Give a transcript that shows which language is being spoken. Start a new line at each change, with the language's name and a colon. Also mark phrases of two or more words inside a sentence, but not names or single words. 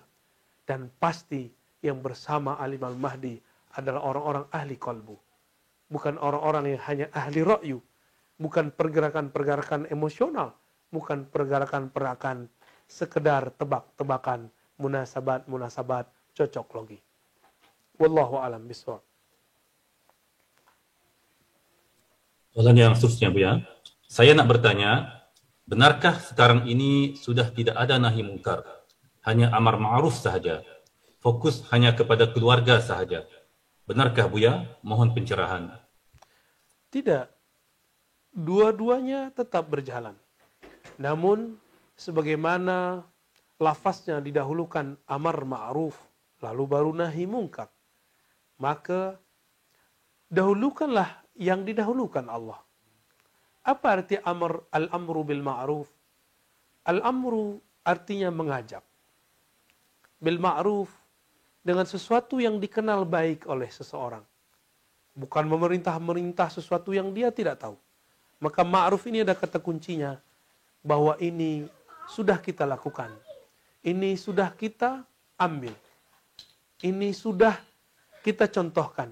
Indonesian: Dan pasti yang bersama Alim Al-Mahdi adalah orang-orang ahli kolbu. Bukan orang-orang yang hanya ahli ra'yu. Bukan pergerakan-pergerakan emosional. Bukan pergerakan-pergerakan sekedar tebak-tebakan, munasabat-munasabat, cocok logi.
Arabic: والله أعلم بالصواب.
Malay: Soalan yang seterusnya, Buya. Saya nak bertanya, benarkah sekarang ini sudah tidak ada nahi mungkar? Hanya amar ma'ruf sahaja. Fokus hanya kepada keluarga sahaja. Benarkah, Buya? Mohon pencerahan.
Indonesian: Tidak. Dua-duanya tetap berjalan. Namun, sebagaimana lafaznya didahulukan amar ma'ruf, lalu baru nahi mungkar. Maka, dahulukanlah yang didahulukan Allah. Apa arti
Arabic: الأمر بالمعروف?
Indonesian: Al-amru artinya mengajak. Bil ma'ruf dengan sesuatu yang dikenal baik oleh seseorang. bukan memerintah sesuatu yang dia tidak tahu. Maka ma'ruf ini ada kata kuncinya, bahwa ini sudah kita lakukan, ini sudah kita ambil, ini sudah kita contohkan.